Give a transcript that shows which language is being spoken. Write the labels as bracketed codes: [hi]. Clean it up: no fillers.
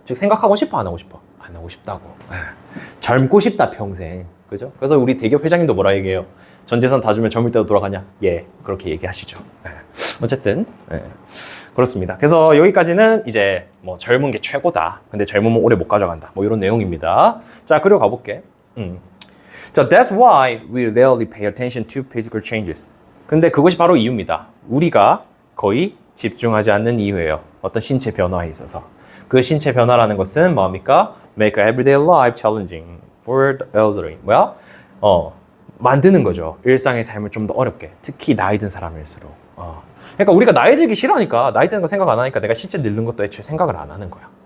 [ko] 즉, 생각하고 싶어, 안 하고 싶어? 안 하고 싶다고. 젊고 싶다, 평생. 그죠? 그래서 우리 대기업 회장님도 뭐라 얘기해요? 전 재산 다 주면 젊을 때도 돌아가냐? 예, 그렇게 얘기하시죠. 어쨌든 그렇습니다. 그래서 여기까지는 이제 뭐 젊은 게 최고다. 근데 젊으면 오래 못 가져간다. 뭐 이런 내용입니다. 자, 그리고 가볼게. [en] 자, that's why we rarely pay attention to physical changes. [ko] 근데 그것이 바로 이유입니다. 우리가 거의 집중하지 않는 이유예요. 어떤 신체 변화에 있어서. 그 신체 변화라는 것은 뭡니까? [en] Make everyday life challenging for the elderly. [ko] 뭐야? 만드는 거죠. 일상의 삶을 좀 더 어렵게. 특히 나이 든 사람일수록. 그러니까 우리가 나이 들기 싫어하니까, 나이 드는 거 생각 안 하니까 내가 신체 늙는 것도 애초에 생각을 안 하는 거야.